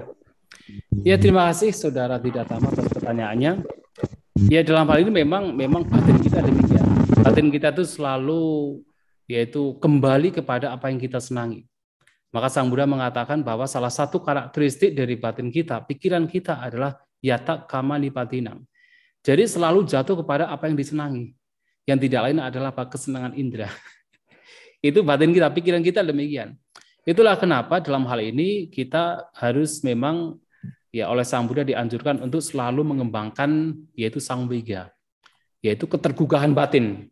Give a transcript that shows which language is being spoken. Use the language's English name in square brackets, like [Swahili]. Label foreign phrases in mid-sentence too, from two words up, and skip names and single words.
[Indonesian] Ya, terima kasih Saudara Ditadama atas pertanyaannya. Ya, dalam hal ini memang batin kita demikian. Batin kita itu selalu yaitu kembali kepada apa yang kita senangi. Maka Sang Buddha mengatakan bahwa salah satu karakteristik dari batin kita, pikiran kita adalah [Pali] yata kama nipatinam. [Indonesian] Jadi selalu jatuh kepada apa yang disenangi. Yang tidak lain adalah kesenangan indera. Itu batin kita, pikiran kita demikian. Itulah kenapa dalam hal ini kita harus memang ya oleh Sang Buddha dianjurkan untuk selalu mengembangkan yaitu sangvega, yaitu ketergugahan batin.